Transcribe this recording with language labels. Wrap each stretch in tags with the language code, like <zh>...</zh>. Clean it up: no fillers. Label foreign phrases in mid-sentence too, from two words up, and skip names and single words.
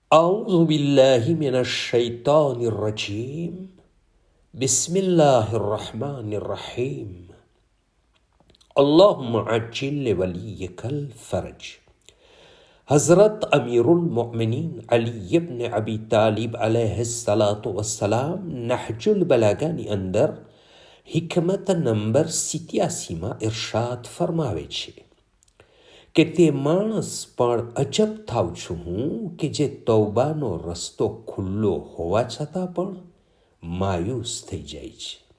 <ar>أعوذ بالله من الشيطان الرجيم بسم الله الرحمن الرحيم اللهم عجل لوليك الفرج.</ar> <gu>हज़रत अमीरुल मोमिनीन अली इब्न अबी तालिब</gu> <ar>عليه الصلاة والسلام</ar> <gu>नहजुल बलागाની અંદર હિકમત નંબર 87માં ઇરશાદ ફરમાવે છે કે તે માણસ પણ અજબ થાઉં છું હું કે જે તૌબાનો રસ્તો ખુલ્લો હોવા છતાં પણ માયુસ થઈ જાય છે.</gu>